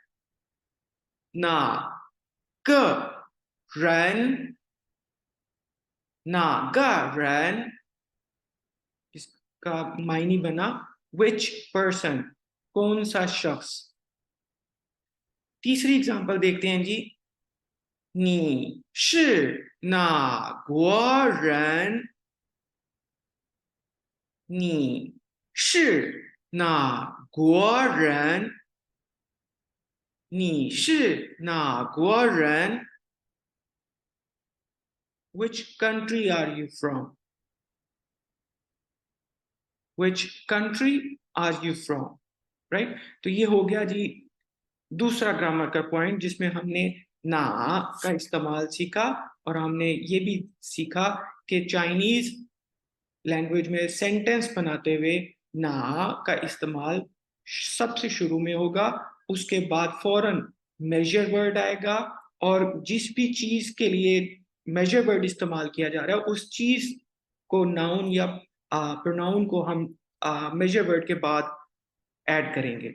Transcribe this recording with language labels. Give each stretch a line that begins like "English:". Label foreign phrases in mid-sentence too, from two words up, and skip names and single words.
Chinese: 哪个人，哪个人,
Hindi: इसका मायने बना
English: which person,
Hindi: कौन सा शख्स। तीसरी एग्जांपल देखते हैं जी।
Chinese: 你是哪国人？你是哪国人？你是哪国人？
English: Which country are you from? Which country are you from? Right?
Hindi: तो ये हो गया जी दूसरा ग्रामर का पॉइंट, जिसमें हमने ना का इस्तेमाल सीखा और हमने ये भी सीखा कि
English: Chinese language
Hindi: में सेंटेंस बनाते हुए ना का इस्तेमाल सबसे शुरू में होगा, उसके बाद फौरन
English: measure word
Hindi: आएगा, और जिस भी चीज के लिए
English: measure word
Hindi: इस्तेमाल किया जा रहा है उस चीज को नाउन या प्रोनाउन को हम
English: measure word
Hindi: के बाद ऐड करेंगे।